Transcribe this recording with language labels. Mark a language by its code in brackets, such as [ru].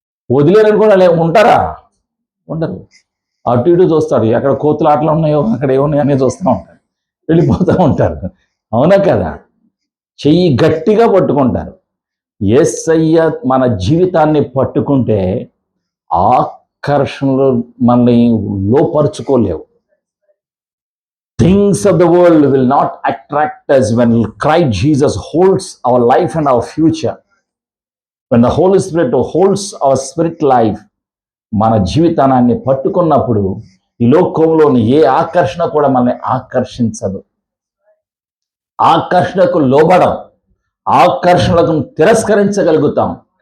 [te] వదిలేరని కూడా ఉంటారా? ఉండరు. అటు ఇటు చూస్తారు, ఎక్కడ కోతులు ఆటలు ఉన్నాయో, అక్కడ ఏమున్నాయో అనేది చూస్తూ ఉంటారు, వెళ్ళిపోతూ ఉంటారు. అవునా కదా? చెయ్యి గట్టిగా పట్టుకుంటారు. యేసయ్య మన జీవితాన్ని పట్టుకుంటే ఆకర్షణలు మనల్ని లోపరుచుకోలేవు. [en] Things of the world will not attract us when Christ Jesus holds our life and our future. When the Holy Spirit holds our spirit life, [te] మన జీవితాన్ని పట్టుకున్నప్పుడు ఈ లోకంలోని ఏ ఆకర్షణ కూడా మనల్ని ఆకర్షించదు. ఆకర్షణకు లోబడం, ఆకర్షణలకు తిరస్కరించగలుగుతాం.